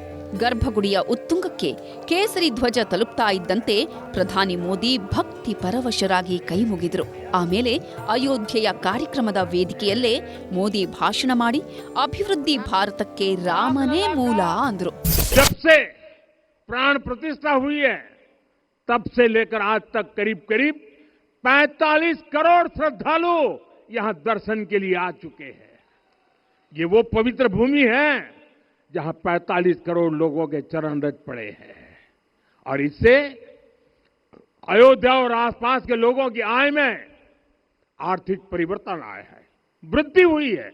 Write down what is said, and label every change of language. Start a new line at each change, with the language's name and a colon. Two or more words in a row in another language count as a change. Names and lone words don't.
Kannada: ಗರ್ಭಗುಡಿಯ ಉತ್ತುಂಗಕ್ಕೆ ಕೇಸರಿ ಧ್ವಜ ತಲುಪ್ತಾ ಇದ್ದಂತೆ ಪ್ರಧಾನಿ ಮೋದಿ ಭಕ್ತಿ ಪರವಶರಾಗಿ ಕೈ ಮುಗಿದ್ರು. ಆಮೇಲೆ ಅಯೋಧ್ಯೆಯ ಕಾರ್ಯಕ್ರಮದ ವೇದಿಕೆಯಲ್ಲೇ ಮೋದಿ ಭಾಷಣ ಮಾಡಿ ಅಭಿವೃದ್ಧಿ ಭಾರತಕ್ಕೆ ರಾಮನೇ ಮೂಲ ಅಂದ್ರು.
Hindi: प्राण प्रतिष्ठा हुई है तब से लेकर आज तक करीब करीब 45 करोड़ श्रद्धालु यहां दर्शन के लिए आ चुके हैं। ये वो पवित्र भूमि है जहां 45 करोड़ लोगों के चरण रज पड़े हैं और इससे अयोध्या और आसपास के लोगों की आय में आर्थिक परिवर्तन आया है, वृद्धि हुई है।